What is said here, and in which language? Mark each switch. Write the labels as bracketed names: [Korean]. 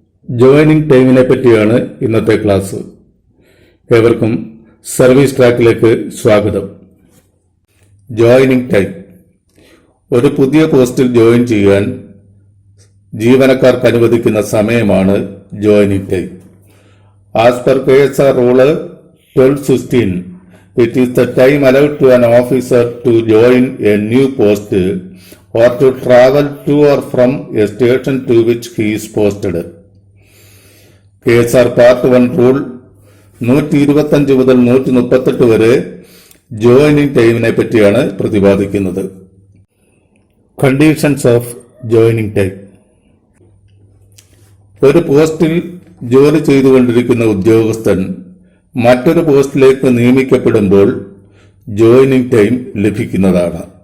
[Malayalam] Joining ടൈമിനെ പറ്റിയാണ് ഇന്നത്തെ class. ഏവർക്കും സർവീസ് ട്രാക്കിലേക്ക് സ്വാഗതം. Joining time. ഒരു പുതിയ പോസ്റ്റിൽ ജോയിൻ ചെയ്യാൻ ജീവനക്കാർക്ക് അനുവദിക്കുന്ന സമയമാണ് joining time. [English] As per KSR rule 1216, it is the time allowed to an officer to join a new post or to travel to or from a station to which he is posted. [Malayalam] KSR Part 1 rule 125 മുതൽ 138 വരെ joining ടൈമിനെ പറ്റിയാണ് പ്രതിപാദിക്കുന്നത്. [English] Conditions of joining time. [Malayalam] ഒരു പോസ്റ്റിൽ ജോലി ചെയ്തുകൊണ്ടിരിക്കുന്ന ഉദ്യോഗസ്ഥൻ മറ്റൊരു പോസ്റ്റിലേക്ക് നിയമിക്കപ്പെടുമ്പോൾ ജോയിനിങ് ടൈം ലഭിക്കുന്നതാണ്.